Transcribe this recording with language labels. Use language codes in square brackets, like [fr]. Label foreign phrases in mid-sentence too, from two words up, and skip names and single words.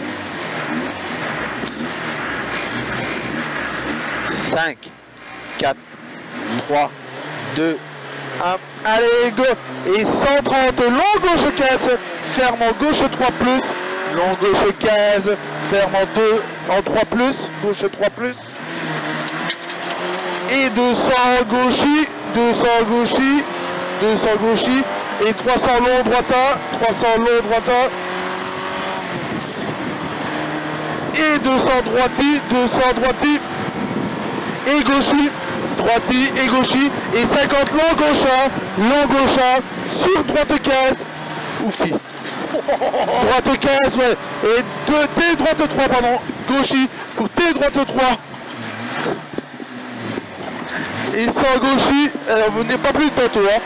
[fr] 5. 4. 3. 2. 1. Allez, go! Et 130, long gauche 15, ferme en gauche 3 plus, long gauche 15, ferme en 2, en 3 plus, gauche 3 plus. Et 200 gauchis, 200 gauchis, 200 gauchis, et 300 long droitin, 300 long droitin. Et 200 droiti, 200 droiti, et gauchis. Droiti et gauchi et 50 long gauche, sur droite 15, oufti, droite 15, ouais, et T droite 3, pardon, gauchi pour T droite 3, et sans gauchi, vous n'êtes pas plus de bateau, hein,